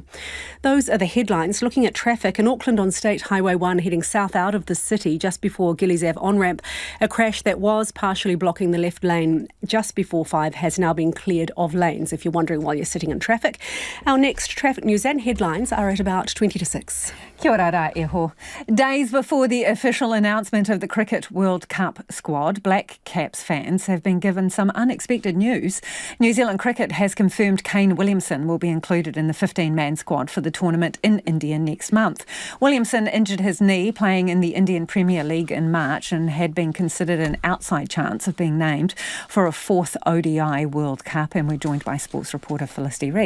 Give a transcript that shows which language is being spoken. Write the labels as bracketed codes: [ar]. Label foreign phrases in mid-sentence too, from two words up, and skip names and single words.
[en] Those are the headlines. Looking at traffic in Auckland on State Highway 1 heading south out of the city just before Gillies Ave on-ramp, a crash that was partially blocking the left lane just before 5 has now been cleared of lanes, if you're wondering while you're sitting in traffic. Our next traffic news and headlines are at about 20 to 6. [mi] Kia ora rā iho. [en] Days before the official announcement of the Cricket World Cup squad, Black Caps fans have been given some unexpected news. New Zealand Cricket has confirmed Kane Williamson will be included in the 15-man squad for the tournament in India next month. Williamson injured his knee playing in the Indian Premier League in March and had been considered an outside chance of being named for a 4th ODI World Cup, and we're joined by sports reporter Felicity Reid.